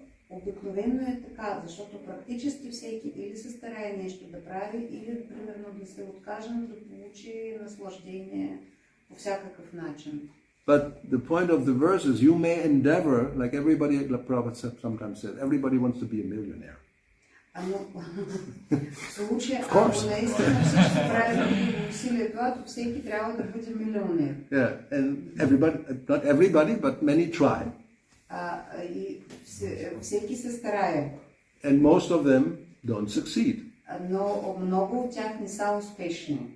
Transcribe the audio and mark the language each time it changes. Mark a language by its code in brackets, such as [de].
[bg] Обикновено е така, защото практически всеки или се старае нещо да прави, или примерно да се откаже да получи наслаждение по всякакъв начин. [en] But the point of the verse is you may endeavor, like everybody, like Prabhupada sometimes said, everybody wants to be a millionaire. [bg] В случая, ако наистина всички правят усилия това, то всеки трябва да бъде милионер. [en] Yeah, and everybody, not everybody, but many try. [bg] И всеки се старае. [en] And most of them don't succeed. [bg] Но много от тях не са успешни.